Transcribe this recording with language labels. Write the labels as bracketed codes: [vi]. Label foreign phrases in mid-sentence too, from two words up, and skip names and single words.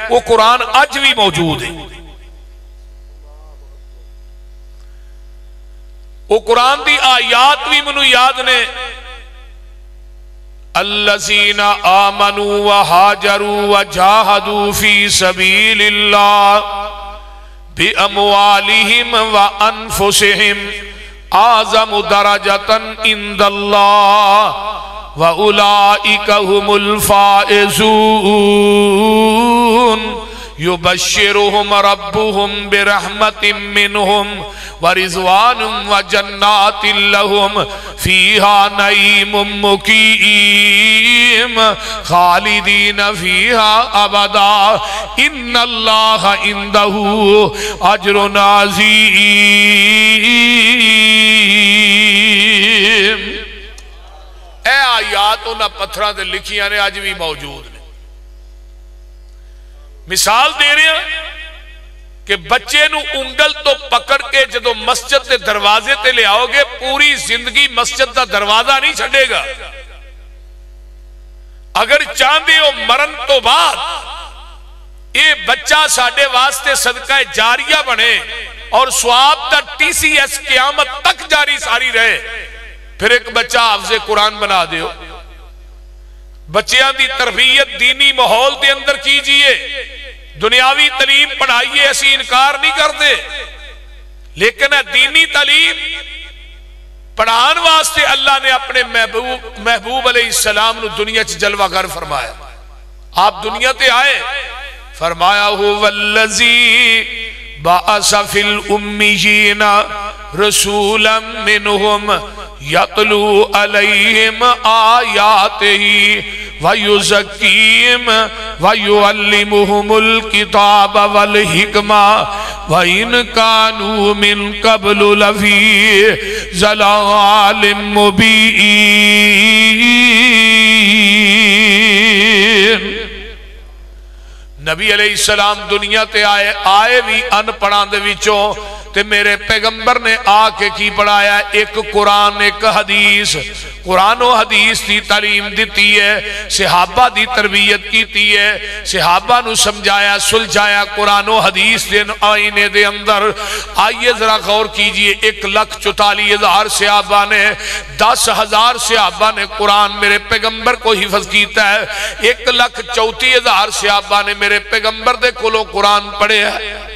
[pa] وہ قرآن آج بھی موجود ہے. وہ قرآن دی آیات بھی منو یاد نے، [ar] الذین آمنوا وہاجروا وجاہدوا فی سبیل اللہ بِأَمْوَالِهِمْ وَأَنفُسِهِمْ اعظم درجتاً عند اللہ وَأُولَئِكَ هُمُ الْفَائِزُونَ يُبَشِّرُهُمْ رَبُّهُمْ بِرَحْمَةٍ مِّنْهُمْ وَرِضْوَانٍ وَجَنَّاتٍ لَهُمْ فِيهَا نَعِيمٌ مُّقِيمٌ خَالِدِينَ فِيهَا أَبَدًا إِنَّ اللَّهَ عِندَهُ أَجْرٌ عَظِيمٌ. [pa] اے آیات انہاں پتھراں دے لکھیاں نے آج بھی موجود نے. مثال دے رہے ہیں کہ بچے نو انگل تو پکڑ کے جدو مسجد دے دروازے تے لے آؤ گے پوری زندگی مسجد دا دروازہ نہیں چھڑے گا. اگر چاندے ہو مرن تو بعد یہ بچہ ساڑھے واسطے صدقہ جاریہ بنے اور ثواب دا TCS قیامت تک جاری ساری رہے، پھر ایک بچہ حافظ قرآن بنا دیو. بچیاں دی تربیت دینی ماحول دے اندر کیجئے. دنیاوی تعلیم پڑھائیے، اسی انکار نہیں کرتے، لیکن دینی تعلیم پڑھان واسطے اللہ نے اپنے محبوب [ar] علیہ السلام [pa] نو دنیا چ جلوہ گر فرمایا. آپ دنیا تے آئے، فرمایا هو [ar] الذی بعث فی الامیین رسولا منہم یتلو علیہم آیاتہ وَيُزَكِّيهِمْ وَيُعَلِّمُهُمُ الْكِتَابَ وَالْحِكْمَةَ وَإِنْ كَانُوا مِنْ قَبْلُ لَفِي ضَلَالٍ مُبِينٍ. [pa] نبی [ar] علیہ السلام [pa] دنیا تے آئے بھی ان پڑھان دے وچوں تے میرے پیغمبر نے آ کے کی پڑھایا؟ ایک قرآن ایک حدیث، قرآن و حدیث دی تعلیم دیتی ہے، صحابہ دی تربیت کیتی ہے، صحابہ نو سمجھایا سلجھایا قرآن و حدیث دے آئینے دے اندر۔ آئیے ذرا غور کیجئے، 1,44,000 صحابہ نے، 10,000 صحابہ نے قرآن میرے پیغمبر کو حفظ کیتا ہے، 1,34,000 صحابہ نے میرے پیغمبر دے کولوں قرآن پڑھے ہے۔